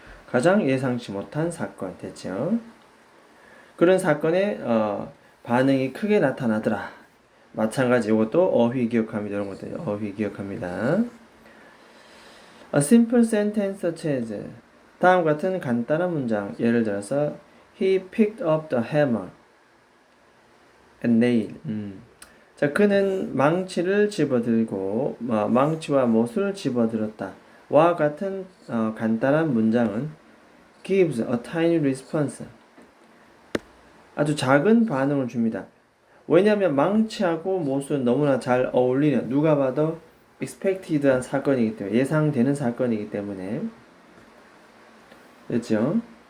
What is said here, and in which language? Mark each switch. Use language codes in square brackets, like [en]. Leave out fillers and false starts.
[ko] 가장 예상치 못한 사건 됐죠. 그런 사건에 반응이 크게 나타나더라. 마찬가지 이것도 어휘 기억합니다. 이런 것들 어휘 기억합니다. [en] A simple sentence such as [ko] 다음 같은 간단한 문장 예를 들어서 [en] He picked up the hammer and nail. [ko] 자, 그는 망치를 집어들고 망치와 못을 집어들었다. 와 같은 간단한 문장은 [en] gives a tiny response. [ko] 아주 작은 반응을 줍니다. 왜냐하면 망치하고 못은 너무나 잘 어울리는 누가 봐도 expected한 사건이기 때문에 예상되는 사건이기 때문에 그렇죠?